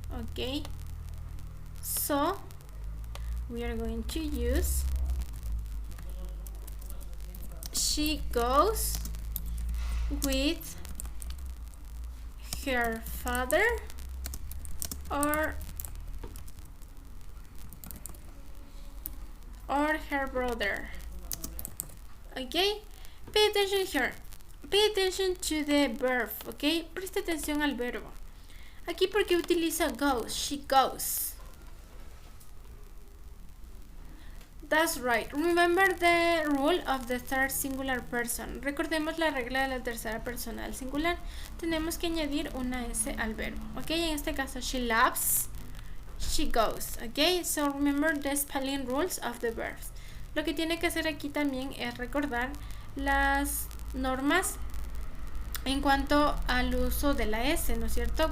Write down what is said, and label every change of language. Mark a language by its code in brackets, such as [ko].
[en] Okay, so we are going to use she goes with her father or her brother. Okay, pay attention here. Pay attention to the verb. [es] Okay, presta atención al verbo. Aquí porque utiliza goes, [en] she goes. That's right. Remember the rule of the third singular person. [es] Recordemos la regla de la tercera persona del singular. Tenemos que añadir una S al verbo. [en] Ok, [es] en este caso, [en] she loves, she goes. Ok, so remember the spelling rules of the verbs. [es] Lo que tiene que hacer aquí también es recordar las normas en cuanto al uso de la S, ¿no es cierto?